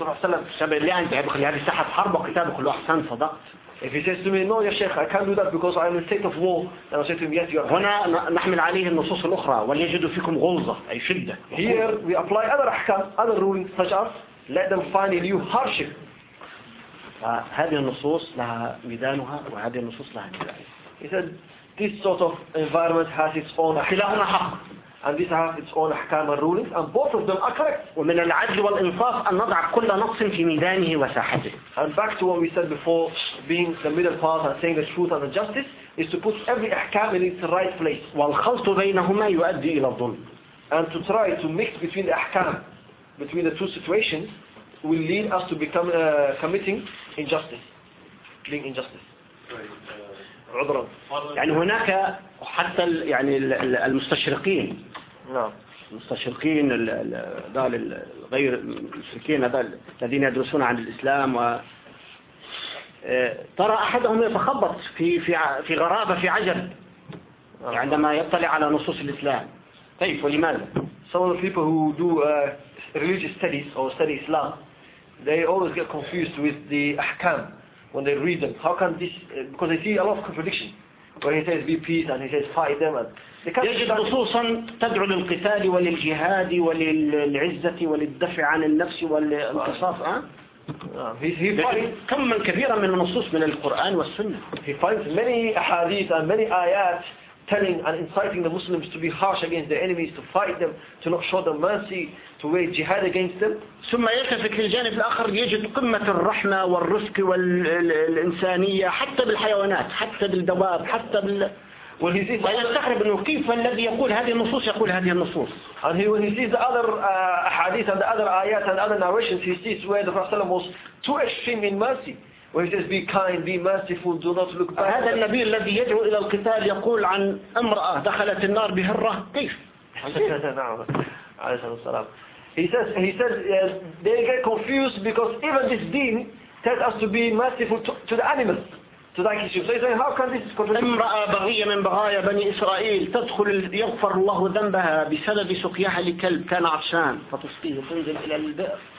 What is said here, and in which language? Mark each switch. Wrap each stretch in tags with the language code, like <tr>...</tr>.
<ar>Rasulullah.</ar> <en>If he says to me, no, ya Sheikh, I can't do that because I'm in a state of war, then I say to him, yes, you are. Here we apply other ahkam, other rulings, such as let them find in you hardship.</en> <ar>هذه النصوص لها ميدانها وهذه النصوص لها ميدان.</ar> <en>He said this sort of environment has its own</en> <ar>خلافنا حق</ar> <en>and this has its own أحكام and rulings and both of them are correct.</en> <ar>ومن العدل والإنصاف أن نضع كل نص في ميدانه وساحته.</ar> <en>And back to what we said before, being the middle path and saying the truth and the justice is to put every أحكام in its right place.</en> <ar>والخلط بينهما يؤدي إلى الظلم.</ar> <en>And to try to mix between the أحكام between the two situations will lead us to become committing injustice, being injustice.</en> <ar>عذرا. يعني هناك حتى يعني المستشرقين. نعم. المستشرقين ذال الغير المشركين ذال الذين يدرسون عن الإسلام و ترى أحدهم يتخبط في في في غرابة في عجب عندما يطلع على نصوص الإسلام. كيف ولماذا؟</ar> <en>Some of the people who do religious studies or study Islam, they always get confused with the ahkam when they read them. How can this? Because they see a lot of contradiction. When he says be peace and he says fight them, and they can't.</en> <ar>يجد نصوصا تدعو للقتال وللجهاد وللعزة وللدفع عن النفس والانتصاف.</ar> <en>He finds</en> <ar>كم من كثيرة من النصوص من القرآن والسنة.</ar> <en>He finds many ahadith and many ayat telling and inciting the Muslims to be harsh against their enemies, to fight them, to not show them mercy, to wage jihad against them.</en> <ar>ثم يلتفت للجانب الآخر يجد قمة الرحمة والرفق والإنسانية حتى بالحيوانات حتى بالدواب حتى بال. ويستغرب أنه كيف الذي يقول هذه النصوص يقول هذه النصوص.</ar> <en>And he, when he sees the other hadith and the other ayat and other narrations, he sees where the Prophet was too extreme in mercy. Where he says, be kind, be merciful, do not look back.</en> <ar>هذا النبي الذي يدعو إلى القتال يقول عن امرأة دخلت النار بهرة كيف؟ عليه السلام.</ar> <en>He says, they get confused because even this deen tells us to be merciful to the animals, to the creatures. So he says, how can this contradict?</en> <ar>امرأة بغية من بغايا بني إسرائيل تدخل يغفر الله ذنبها بسبب سقياها لكلب كان عطشان فتسقيه تنزل إلى البئر.</ar>